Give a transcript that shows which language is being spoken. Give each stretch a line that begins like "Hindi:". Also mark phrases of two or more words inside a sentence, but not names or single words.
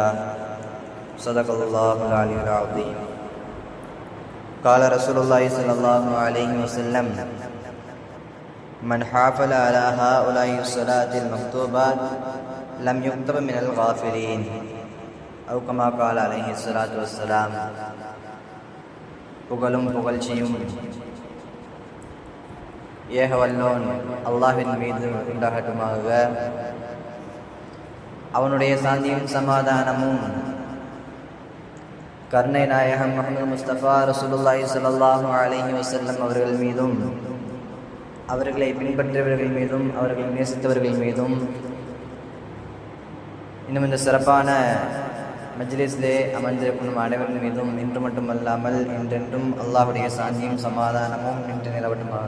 Arabic: صدق الله العلي العظيم. قال رسول الله صلى الله عليه وسلم: من حافظ على هؤلاء الصلاة المكتوبات لم يكتب من الغافلين أو كما قال عليه الصلاة والسلام.
Tamil: புகழும் புகழ்ச்சியும் ஏகவல்லோன் அல்லாஹ்வின் மீது உண்டாகட்டுமாக. அவனுடைய சாந்தியும் சமாதானமும் கருணை நாயகம் முஹம்மது முஸ்தபா
Arabic: رسول الله صلى الله عليه وسلم
Tamil: அவர்கள் மீதும், அவர்களை பின்பற்றியவர்கள் மீதும், அவர்களை நேசித்தவர்கள் மீதும், இன்னும் இந்த சிறப்பான மஜ்லிஸிலே அமர்ந்திருக்கும் அனைவரின் மீதும் இன்று மட்டுமல்லாமல் என்றென்றும் அல்லாஹ்வுடைய சாந்தியும் சமாதானமும் நின்று நிலவட்டுமாக.